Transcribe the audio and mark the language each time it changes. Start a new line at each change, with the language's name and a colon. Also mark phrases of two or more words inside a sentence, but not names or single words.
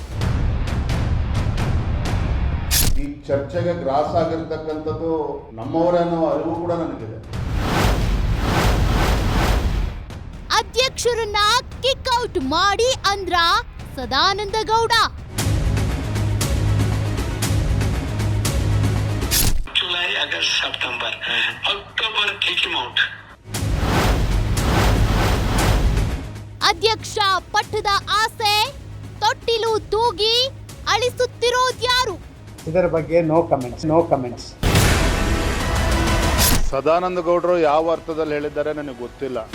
Kannada: ಈ ಚರ್ಚೆಗೆ ಗ್ರಾಸ್ ಆಗಿರ್ತಕ್ಕಂಥದ್ದು ನಮ್ಮವರೇ ಅನ್ನೋ ಅರಿವು ಕೂಡ ನನಗಿದೆ. ಅಧ್ಯಕ್ಷರನ್ನ ಕಿಕ್ಔಟ್ ಮಾಡಿ ಅಂದ್ರ ಸದಾನಂದ ಗೌಡ.
Hindi: जुलाई, अगस्त, सितंबर, अक्टूबर
English: kick him out.
Kannada: ಅಧ್ಯಕ್ಷ ಪಟ್ಟದ ಆಸೆ ತೊಟ್ಟಿಲು ತೂಗಿ ಅಳಿಸುತ್ತಿರೋದ್ಯಾರು? ಇದರ ಬಗ್ಗೆ
English: no comments.
Kannada: ಸದಾನಂದ ಗೌಡರು ಯಾವ ಅರ್ಥದಲ್ಲಿ ಹೇಳಿದ್ದಾರೆ ನನಗೆ ಗೊತ್ತಿಲ್ಲ.